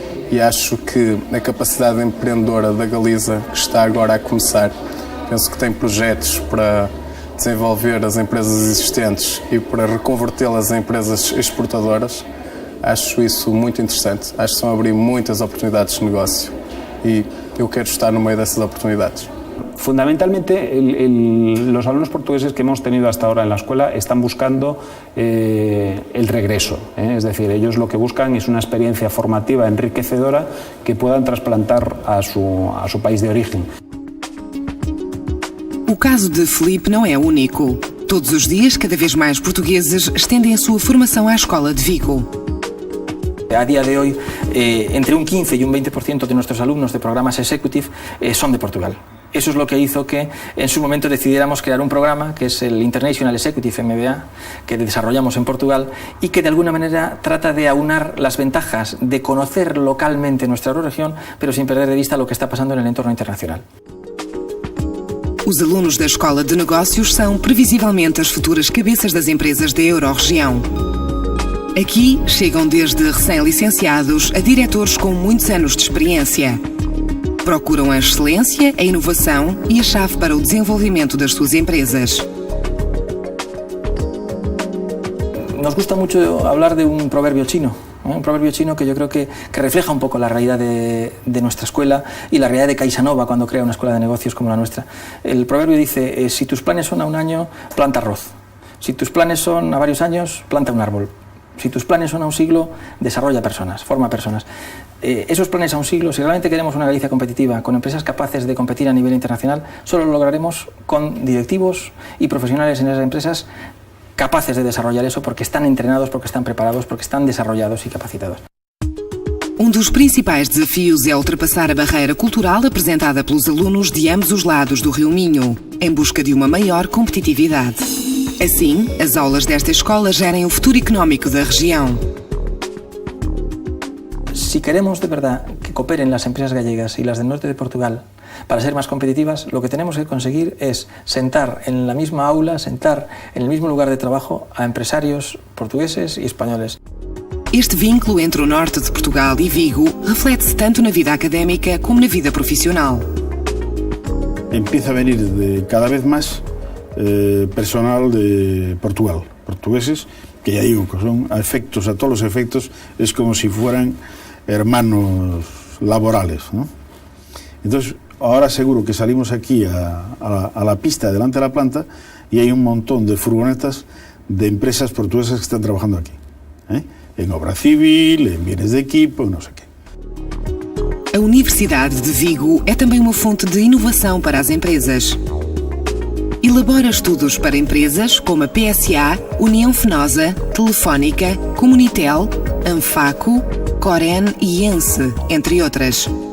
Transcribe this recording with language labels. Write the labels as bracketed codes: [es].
[pt] E acho que a capacidade empreendedora da Galiza, que está agora a começar, penso que tem projetos para desenvolver as empresas existentes e para reconvertê-las em empresas exportadoras. Acho isso muito interessante. Acho que estão a abrir muitas oportunidades de negócio [es] y yo quiero estar en medio de esas oportunidades. Fundamentalmente, los alumnos portugueses que hemos tenido hasta ahora en la escuela están buscando el regreso. Es decir, ellos lo que buscan es una experiencia formativa enriquecedora que puedan trasplantar a su país de origen. [pt] O caso de Felipe não é único. Todos os dias, cada vez mais portugueses estendem a sua formação à Escola de Vigo. [es] A día de hoy, entre un 15 y un 20% de nuestros alumnos de programas Executive son de Portugal. Eso es lo que hizo que en su momento decidiéramos crear un programa que es el International Executive MBA, que desarrollamos en Portugal y que de alguna manera trata de aunar las ventajas de conocer localmente nuestra región, pero sin perder de vista lo que está pasando en el entorno internacional. [pt] Os alunos da Escola de Negócios são previsivelmente as futuras cabeças das empresas da Euro-região. Aqui chegam desde recém-licenciados a diretores com muitos anos de experiência. Procuram a excelência, a inovação e a chave para o desenvolvimento das suas empresas. [es] Nos gusta mucho hablar de un proverbio chino. Un proverbio chino que yo creo que refleja un poco la realidad de nuestra escuela y la realidad de Caixa Nova cuando crea una escuela de negocios como la nuestra. El proverbio dice, si tus planes son a un año, planta arroz. Si tus planes son a varios años, planta un árbol. Si tus planes son a un siglo, desarrolla personas, forma personas. Esos planes a un siglo, si realmente queremos una Galicia competitiva, con empresas capaces de competir a nivel internacional, solo lo lograremos con directivos y profesionales en esas empresas capaces de desarrollar eso porque están entrenados, porque están preparados, porque están desarrollados y capacitados. [pt] Dos principais desafios é ultrapassar a barreira cultural apresentada pelos alunos de ambos os lados do Rio Minho, em busca de uma maior competitividade. Assim, as aulas desta escola gerem o futuro económico da região. [es] Si queremos de verdad que cooperen las empresas gallegas y las del norte de Portugal para ser más competitivas, lo que tenemos que conseguir es sentar en la misma aula, sentar en el mismo lugar de trabajo a empresarios portugueses y españoles. [pt] Este vínculo entre o norte de Portugal e Vigo reflete-se tanto na vida académica como na vida profissional. [es] Empieza a venir cada vez más personal de Portugal, portugueses, que ya digo que son a todos los efectos, es como si fueran hermanos laborales, ¿no? Entonces, ahora seguro que salimos aquí a la pista delante de la planta y hay un montón de furgonetas de empresas portuguesas que están trabajando aquí, en obra civil, en bienes de equipo, no sé qué. [pt] A Universidade de Vigo é também uma fonte de inovação para as empresas. Elabora estudos para empresas como a PSA, União Fenosa, Telefónica, Comunitel, Anfaco, Coren e Ence, entre outras.